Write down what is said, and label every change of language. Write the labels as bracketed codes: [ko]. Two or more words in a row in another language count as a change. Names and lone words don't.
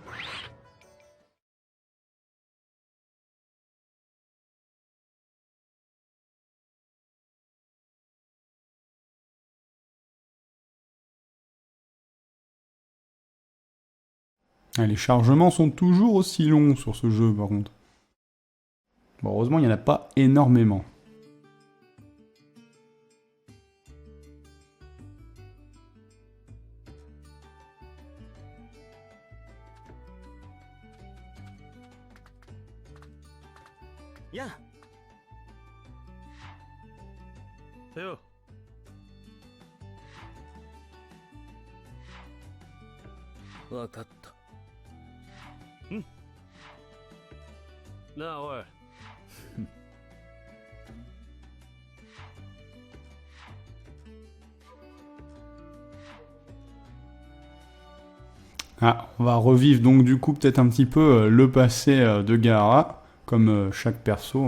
[fr] Ah, les chargements sont toujours aussi longs sur ce jeu par contre. Bon, heureusement il n'y en a pas énormément. Ya. よ。 [ja] わかった。なあおい。 [fr] Ah, on va revivre donc du coup peut-être un petit peu le passé de Gaara, comme chaque perso.